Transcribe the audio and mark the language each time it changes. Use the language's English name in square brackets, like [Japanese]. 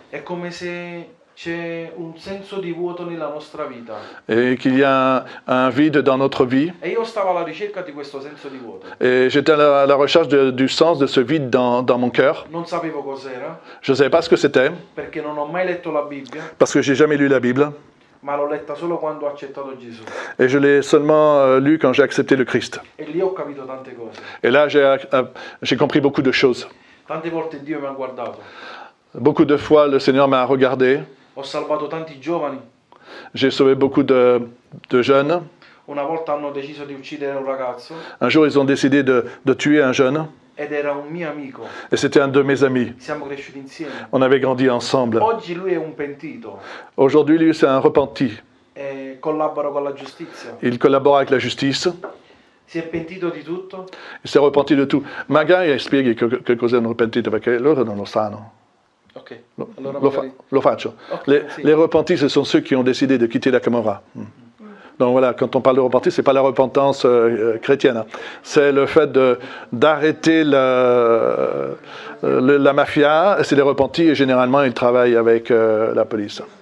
[Italian] È come se c'è un senso di vuoto nella nostra vita. [French] et qu'il y a un vide dans notre vie. [Italian] E io stavo alla ricerca di questo senso di vuoto. [French] Et j'étais à la recherche du sens de ce vide dans mon cœur. [Italian] Non sapevo cos'era, [French] Je ne savais pas ce que c'était, [Italian] perché non ho mai letto la Bibbia, [French] parce que j'ai jamais lu la Bible. [Italian] ma l'ho letta solo quando ho accettato Gesù. [French] Et je l'ai seulement lu quand j'ai accepté le Christ. [Italian] E lì ho capito tante cose. [French] Et là, j'ai compris beaucoup de choses. [Italian] Tante volte Dio mi ha guardato. [French] Beaucoup de fois, le Seigneur m'a regardé. [Italian] Ho salvato tanti giovani. [French] J'ai sauvé beaucoup de jeunes. [Italian] Una volta hanno deciso di uccidere un ragazzo [French] Un jour, ils ont décidé de tuer un jeune. [Italian] ed era un mio amico. [French] Et c'était un de mes amis. [Italian] Siamo cresciuti insieme. [French] On avait grandi ensemble. [Italian] Oggi lui è un pentito [French] Aujourd'hui, lui, c'est un repenti. [Italian] e collabora con la giustizia. [French] Il collabore avec la justice. [Italian] Si è pentito di tutto. [French] Il s'est repenti de tout. [Italian] Magari spieghi che cos'è un repentito, perché loro non lo sanno. Ok, allora Lo, magari... lo faccio. Ok, sì. [French] Les repentis, ce sont ceux qui ont décidé de quitter la Camorra. Donc voilà, quand on parle de repentis, ce n'est pas la repentance chrétienne. C'est le fait d'arrêter la mafia. C'est les repentis et généralement, ils travaillent avec la police.